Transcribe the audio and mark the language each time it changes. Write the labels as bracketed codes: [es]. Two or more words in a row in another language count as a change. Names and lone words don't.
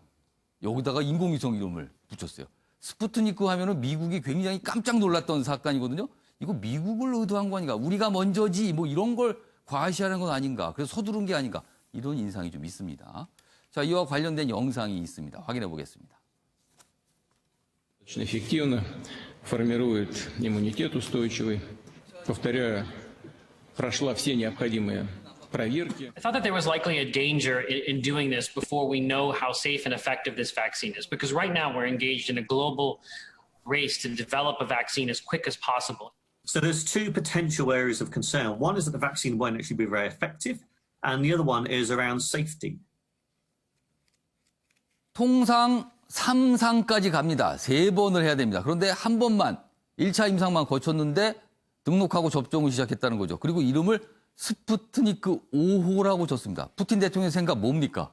[ko] 여기다가 인공위성 이름을 붙였어요. 스푸트니크 하면은 미국이 굉장히 깜짝 놀랐던 사건이거든요. 이거 미국을 의도한 거 아닌가? 우리가 먼저지 뭐 이런 걸 과시하는 건 아닌가? 그래서 서두른 게 아닌가? 이런 인상이 좀 있습니다. 자, 이와 관련된 영상이 있습니다. 확인해 보겠습니다. [ru] Эффективно формирует иммунитет устойчивый. Повторяю, прошла все необходимые проверки. [en] I thought that there was likely a danger in doing this before we know how safe and effective this vaccine is, because right now we're engaged in a global race to develop a vaccine as quick as possible. So there's two potential areas of concern. One is that the vaccine won't actually be very effective, and the other one is around safety. [ko] 통상 3상까지 갑니다. 3번을 해야 됩니다. 그런데 한 번만 1차 임상만 거쳤는데 등록하고 접종을 시작했다는 거죠. 그리고 이름을 스푸트니크 5호라고 줬습니다. 푸틴 대통령의 생각 뭡니까?